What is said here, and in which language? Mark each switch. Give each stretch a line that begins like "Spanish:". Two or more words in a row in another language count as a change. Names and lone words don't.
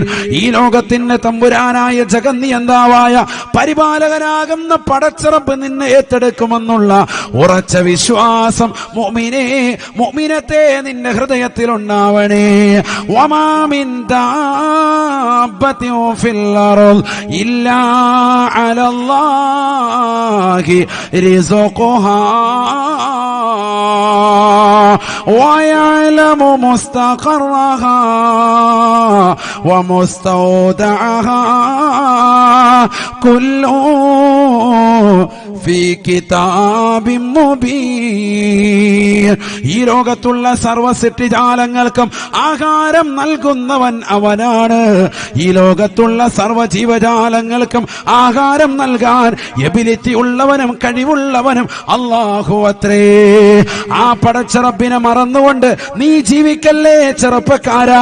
Malayalam: ഈ ലോകത്തിന്റെ തമ്പുരാനായ ജഗന്നിയന്താവായ പരിപാലകനാകുന്ന പടച്ചറബ് നിന്നെ ഏറ്റെടുക്കുമെന്നുള്ള ഉറച്ച വിശ്വാസം മുഅ്മിനത്തെ നിന്റെ ഹൃദയത്തിൽ ഉണ്ടാവണേ.
Arabic: وما من دابة في الأرض إلا على الله رزقها ويعلم مستقرها ومستودعها كل في كتاب مبين.
Malayalam: ഈ ലോകത്തുള്ള സർവ്വ സൃഷ്ടിജാലങ്ങൾക്കും ആഹാരം നൽകുന്നവൻ അവനാണ്. ഈ ലോകത്തുള്ള സർവ്വ ജീവജാലങ്ങൾക്കും ആഹാരം നൽകാൻ എബിലിറ്റി ഉള്ളവനും കഴിവുള്ളവനും അല്ലാഹു അത്രേ. ആ പടച്ചറബിനെ മറന്നുകൊണ്ട് നീ ജീവിക്കല്ലേ ചെറുപ്പക്കാരാ.